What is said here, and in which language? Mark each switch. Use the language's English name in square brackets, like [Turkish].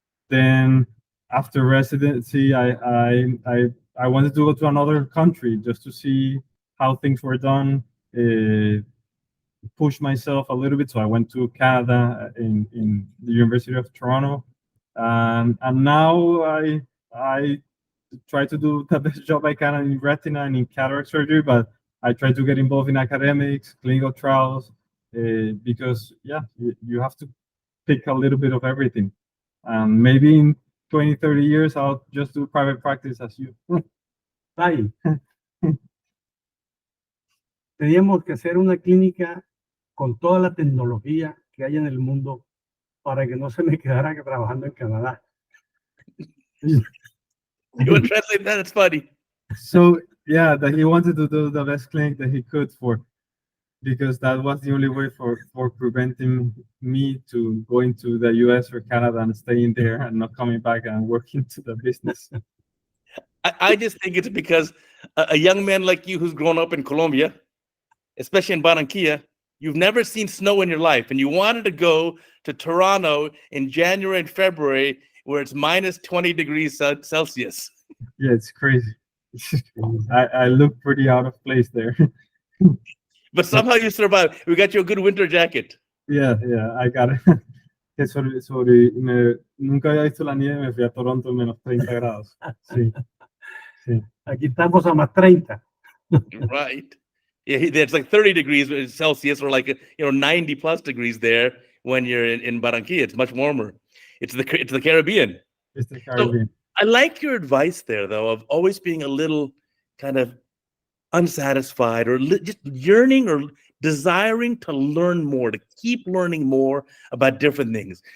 [English] Then after residency, I wanted to go to another country just to see how things were done, push myself a little bit. So I went to Canada in the University of Toronto, and now I try to do the best job I can in retina and in cataract surgery, but I try to get involved in academics, clinical trials, because you have to pick a little bit of everything. And maybe in 20, 30 years, I'll just do private practice as you. Ay. [Spanish] Teníamos que hacer una clínica con toda la tecnología que hay en el mundo para que no se me quedara trabajando en Canadá. [English] You would translate that? It's funny. So yeah, that he wanted to do the best clinic that he could because that was the only way for preventing me to going to the US or Canada and staying there and not coming back and working to the business. I just think it's because a young man like you who's grown up in Colombia, especially in Barranquilla, you've never seen snow in your life, and you wanted to go to Toronto in January and February where it's minus 20 degrees Celsius. Yeah, it's crazy. I look pretty out of place there. But somehow you survived. We got you a good winter jacket. Yeah, I got it. [Spanish] Nunca había visto la nieve, me fui a Toronto en menos 30 grados. Sí. Aquí estamos a más 30. [English] Right. Yeah, it's like 30 degrees Celsius, or like 90 plus degrees there when you're in Barranquilla. It's much warmer. It's the Caribbean. It's the Caribbean. So I like your advice there, though, of always being a little kind of unsatisfied or just yearning or desiring to learn more, to keep learning more about different things.